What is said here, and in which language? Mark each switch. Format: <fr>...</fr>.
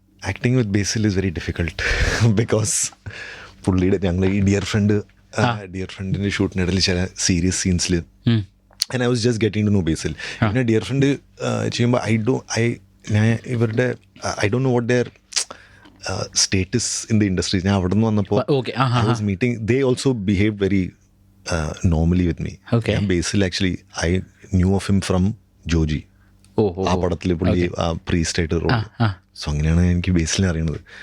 <en>acting with Basil is very difficult because</en> <ml>പുള്ളിയുടെ ഞങ്ങൾ ഈ ഡിയർ ഫ്രണ്ടിൻ്റെ ഷൂട്ടിനിടയിൽ ചില serious സീൻസിൽ</ml> <en>And I was just getting to know Basil.</en> <ml>പിന്നെ ഡിയർ ഫ്രണ്ട് ചെയ്യുമ്പോൾ ഞാൻ ഇവരുടെ</ml> <en>I don't know what their status in the industry.</en> <ml>ഞാൻ അവിടെ നിന്ന് വന്നപ്പോൾ</ml> <en>I was meeting, they also behaved very normally with me.</en> <ml>ഞാൻ ബേസിൽ</ml> <en>Actually I knew of him from Joji.</en> <ml>ആ പടത്തിൽ പുള്ളി ആ പ്രീസ്റ്റായിട്ട് റോൾ. സോ അങ്ങനെയാണ് എനിക്ക് ബേസിലിനെ അറിയണത്.</ml>